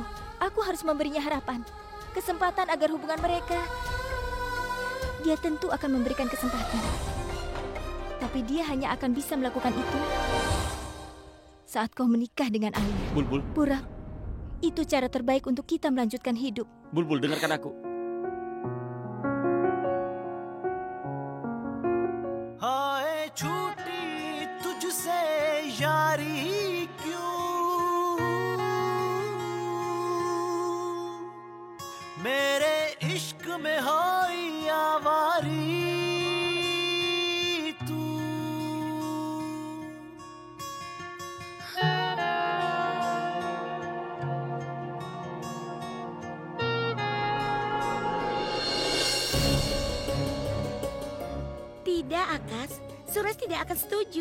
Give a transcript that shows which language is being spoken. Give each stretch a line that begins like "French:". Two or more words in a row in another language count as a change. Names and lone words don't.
Indonesian: Aku harus memberinya harapan. Kesempatan agar hubungan mereka... Dia tentu akan memberikan kesempatan. Tapi dia hanya akan bisa melakukan itu saat kau menikah dengan Alia. Bulbul, Pura, itu cara terbaik untuk kita melanjutkan hidup. Bulbul, dengarkan aku.
Hindi: हाय छूटी तुझसे यारी क्यों मेरे इश्क में होई आवारी तू
Indonesian: Tidak, Akas. Suresh tidak akan setuju.